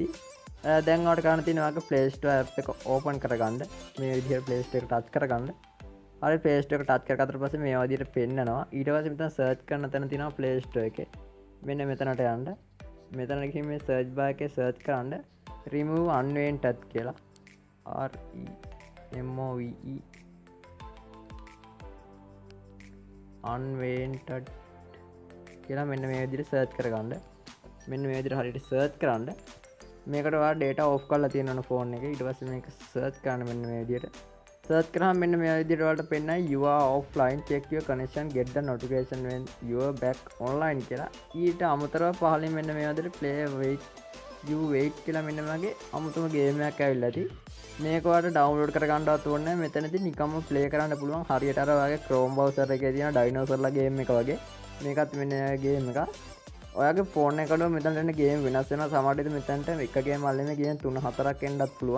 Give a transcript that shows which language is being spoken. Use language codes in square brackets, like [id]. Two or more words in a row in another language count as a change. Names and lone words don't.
[si] දැන් ඔයාලට කරන්න තියෙනවා ඔයාගේ Play Store app එක open කරගන්න. මේ විදිහට Play Store එක touch කරගන්න. හරි Play Store එක touch කරගත්තට පස්සේ මේ විදිහට පෙන්නනවා. ඊට පස්සේ මෙතන search කරන තැන තියෙනවා Play Store එකේ. මෙන්න මෙතනට යන්න. මෙතන ගිහින් මේ [en] search bar [si] එකේ search කරන්න [en] remove unwanted [si] කියලා. [en] REMOVE unwanted [si] කියලා මෙන්න මේ විදිහට search කරගන්න. මෙන්න මේ විදිහට හරියට search කරන්න. මේකට ඔයාලා [en] data off [si] කරලා තියෙනවනේ phone එකේ. ඊට පස්සේ මේක search කරන්න මෙන්න මේ විදිහට. search කරාම මෙන්න මේ විදිහට ඔයාලට පෙන්නයි [en] you are offline check your connection get the notification when you are back online [si] කියලා. ඊට අමතරව පහලින් මෙන්න මේ විදිහට [en] play wait you wait [si] කියලා මෙන්න මගේ අමුතුම game එකක් ඇවිල්ලා ඇති. මේක ඔයාලට download කරගන්නවත් ඕනේ නැහැ. මෙතනදී නිකම්ම play කරන්න පුළුවන්. හරියට අර ඔයාගේ Chrome browser එකේ තියෙන dinosaurලා game එක වගේ. මේකත් මෙන්න ගේම් එක. ඔයාගේ ෆෝන් එකට මෙතනට එන ගේම් වෙනස් වෙනවා. සමහර විට මෙතනට එක ගේම් වල නෙමෙයි ගේම් 3-4ක් එන්නත් පුළුවන්.